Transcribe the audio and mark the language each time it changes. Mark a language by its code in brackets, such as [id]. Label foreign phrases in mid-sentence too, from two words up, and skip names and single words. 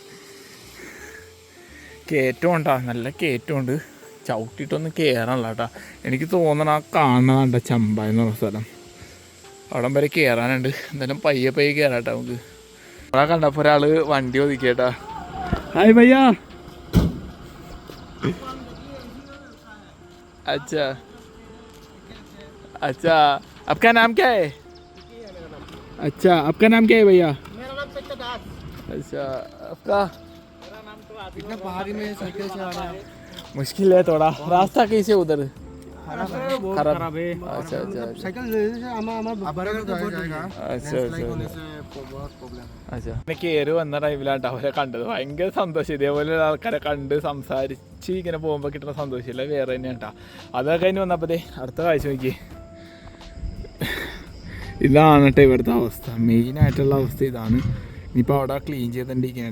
[ml] കയറ്റം ഉണ്ടോ, നല്ല കയറ്റമുണ്ട്. ചവിട്ടിയിട്ടൊന്നും കയറാനല്ല കേട്ടോ. എനിക്ക് തോന്നണം ആ കാണുന്നതാണ്ട ചമ്പ എന്ന് പറഞ്ഞ സ്ഥലം, അവിടം വരെ കയറാനുണ്ട്. എന്തായാലും പയ്യെ കയറാട്ടോ നമുക്ക്. അവിടെ കണ്ടപ്പോൾ ഒരാൾ വണ്ടി ഒതുക്കിയേട്ടാ. [hi] हाय भैया. अच्छा अच्छा, आपका नाम क्या है? अच्छा, आपका नाम क्या है भैया? मेरा नाम पिक्चरदास. अच्छा, आपका? मेरा नाम तो इतना पहाड़ी में साइकिल से आ रहा है, मुश्किल है थोड़ा. रास्ता कैसे उधर? बहुत खराब है. अच्छा अच्छा साइकिल से अच्छा अच्छा. [ml] പിന്നെ കയറി വന്ന ടൈമിലാട്ടോ അവരെ കണ്ടത്. ഭയങ്കര സന്തോഷം. ഇതേപോലെ ആൾക്കാരെ കണ്ട് സംസാരിച്ച് ഇങ്ങനെ പോകുമ്പോൾ കിട്ടുന്ന സന്തോഷമില്ല വേറെ തന്നെയാണ് കേട്ടോ. അതൊക്കെ കഴിഞ്ഞ് വന്നപ്പോഴേ അടുത്ത കാഴ്ച നോക്കി. ഇതാണ് കേട്ടോ ഇവിടുത്തെ അവസ്ഥ, മെയിനായിട്ടുള്ള അവസ്ഥ ഇതാണ്. ഇനിയിപ്പോൾ അവിടെ ക്ലീൻ ചെയ്തിട്ടിരിക്കുന്നുണ്ട്.